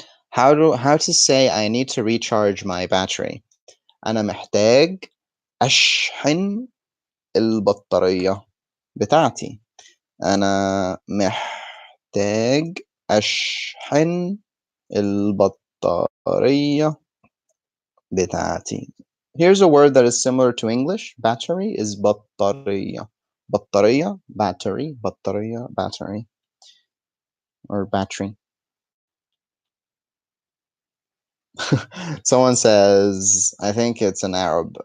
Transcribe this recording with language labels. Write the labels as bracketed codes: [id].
[en] How to say I need to recharge my battery. [ar] أنا محتاج أشحن البطارية بتاعتي. أنا محتاج أشحن البطارية بتاعتي. [en] Here's a word that is similar to English. Battery is بطارية. بطارية, battery, بطارية, battery, or battery. Someone says, I think it's an Arab.